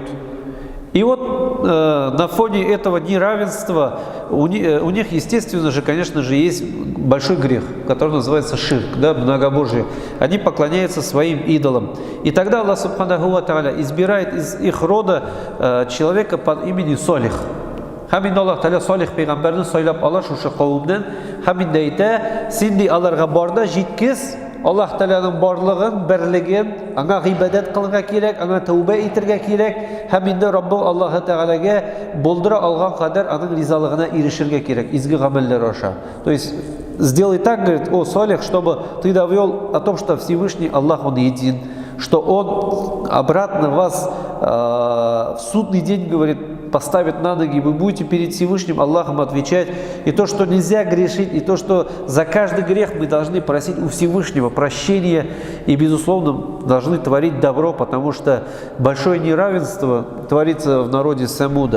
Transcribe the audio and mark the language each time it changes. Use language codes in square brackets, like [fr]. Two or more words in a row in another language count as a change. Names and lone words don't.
[ru] И вот на фоне этого неравенства у них, естественно же, конечно же, есть большой грех, который называется ширк, да, многобожие. Они поклоняются своим идолам. И тогда Аллах [ar] سبحانه وتعالى [ru] избирает из их рода человека под именем Солих. [tt] Хамин Аллах Тааля Солих пейгамбарны сойлап ала шушы кавымнан, хамин да әйтә, син ди аларга барда җиткез, Аллах Тааляның барлыгын, берлеген, аңа гыйбадат кылырга кирәк, аңа тәүбә итәргә кирәк, һәм инде Раббың Аллаһ Таалагә булдыра алган кадәр аның ризалыгына ирешергә кирәк, изге гамәлләр аша. [ru] То есть сделай так, говорит, о Солих, чтобы ты довел о том, что Всевышний Аллах, Он един, что Он обратно вас в судный день, говорит, поставит на ноги, вы будете перед Всевышним Аллахом отвечать. И то, что нельзя грешить, и то, что за каждый грех мы должны просить у Всевышнего прощения, и, безусловно, должны творить добро, потому что большое неравенство творится в народе Самуда.